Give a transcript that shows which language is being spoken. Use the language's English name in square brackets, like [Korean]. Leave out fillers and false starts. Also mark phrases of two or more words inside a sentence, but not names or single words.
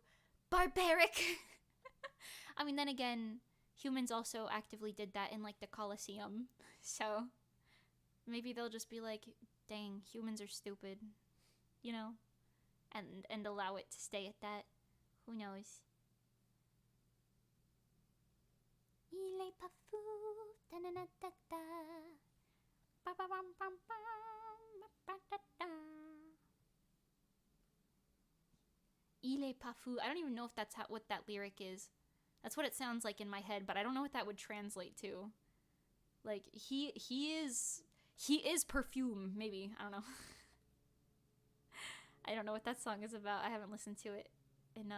[English] Barbaric! I mean, then again, humans also actively did that in, like, the Colosseum. So maybe they'll just be like, dang, humans are stupid, you know? And allow it to stay at that. Who knows? [French] Il est pas fou. Da-na-na-da-da. Ba-ba-bam-bam-bam. Ba-ba-da-da. Il est pas fou. [English] I don't even know if that's what that lyric is. That's what it sounds like in my head, but I don't know what that would translate to. Like, he is perfume, maybe. I don't know. I don't know what that song is about. I haven't listened to it enough.